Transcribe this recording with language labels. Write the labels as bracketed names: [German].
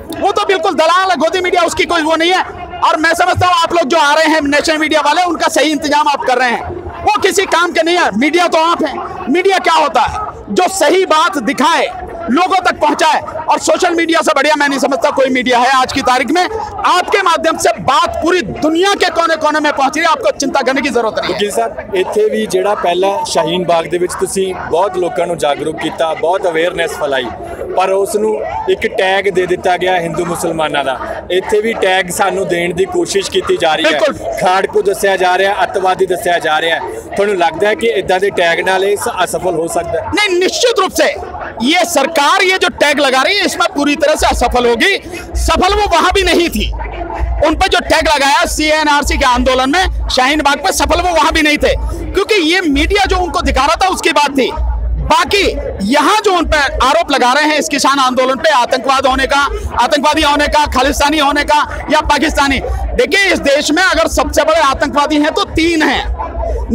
[Hindi] वो तो बिल्कुल दलाल है, गोदी मीडिया उसकी कोई वो नहीं है। और मैं समझता हूँ आप लोग जो आ रहे हैं नेशनल मीडिया वाले, उनका सही इंतजाम आप कर रहे हैं, वो किसी काम के नहीं है। मीडिया तो आप हैं। मीडिया क्या होता है? जो सही बात दिखाए, लोगों तक पहुंचाए। और सोशल मीडिया से बढ़िया मैं नहीं समझता कोई मीडिया है आज की तारीख में। आपके माध्यम से बात पूरी दुनिया के कोने कोने में पहुंच रही है, आपको चिंता करने की जरूरत नहीं है। [Punjabi] वकील साहब, ਇੱਥੇ ਵੀ ਜਿਹੜਾ ਪਹਿਲਾ ਸ਼ਾਹੀਨ ਬਾਗ ਦੇ ਵਿੱਚ ਤੁਸੀਂ ਬਹੁਤ ਲੋਕਾਂ ਨੂੰ ਜਾਗਰੂਕ ਕੀਤਾ, ਬਹੁਤ ਅਵੇਅਰਨੈਸ ਫੈਲਾਈ, ਪਰ ਉਸ ਨੂੰ ਇੱਕ ਟੈਗ ਦੇ ਦਿੱਤਾ ਗਿਆ ਹਿੰਦੂ ਮੁਸਲਮਾਨਾਂ ਦਾ। ਇੱਥੇ ਵੀ ਟੈਗ ਸਾਨੂੰ ਦੇਣ ਦੀ ਕੋਸ਼ਿਸ਼ ਕੀਤੀ ਜਾ ਰਹੀ ਹੈ, ਖਾੜਕੂ ਦੱਸਿਆ ਜਾ ਰਿਹਾ, ਅੱਤਵਾਦੀ ਦੱਸਿਆ ਜਾ ਰਿਹਾ। ਤੁਹਾਨੂੰ ਲੱਗਦਾ ਹੈ ਕਿ ਇਦਾਂ ਦੇ ਟੈਗ ਨਾਲ ਇਹ [Hindi] असफल हो सकता है? नहीं, निश्चित रूप से ये सरकार ये जो टैग लगा रही है इसमें पूरी तरह से असफल होगी। सफल वो वहां भी नहीं थी। उन पर जो टैग लगाया CNRC के आंदोलन में शाहीन बाग पर, सफल वो वहां भी नहीं थे, क्योंकि ये मीडिया जो उनको दिखा रहा था उसकी बात थी। बाकी यहाँ जो उन पर आरोप लगा रहे हैं इस किसान आंदोलन पे, आतंकवाद होने का, आतंकवादी होने का, खालिस्तानी होने का या पाकिस्तानी, देखिए इस देश में अगर सबसे बड़े आतंकवादी हैं तो 3 हैं।